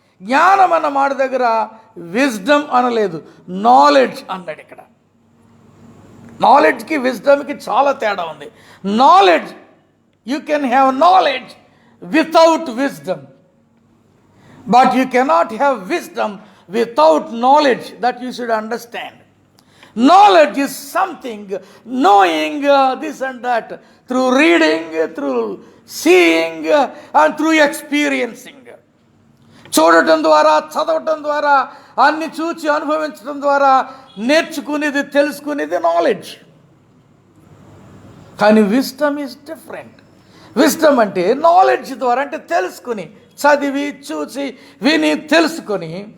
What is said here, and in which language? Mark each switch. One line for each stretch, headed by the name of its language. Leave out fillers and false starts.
Telugu: జ్ఞానం అన్న మాట దగ్గర విజ్డమ్ అనలేదు, నాలెడ్జ్ అన్నాడు ఇక్కడ.
English: నాలెడ్జ్కి విజ్డమ్కి
Telugu: చాలా తేడా ఉంది.
English: Knowledge, you can have knowledge without wisdom, but you cannot have wisdom without knowledge. That you should understand. Knowledge is something, knowing this and that, through reading, through seeing, and through experiencing.
Telugu: చూడటం ద్వారా, చదవటం ద్వారా, అన్ని చూచి అనుభవించడం ద్వారా నేర్చుకునేది, తెలుసుకునేది నాలెడ్జ్. కానీ
English: Wisdom is different.
Telugu: విజ్డమ్ అంటే నాలెడ్జ్ ద్వారా, అంటే తెలుసుకుని, చదివి, చూసి, విని, తెలుసుకొని.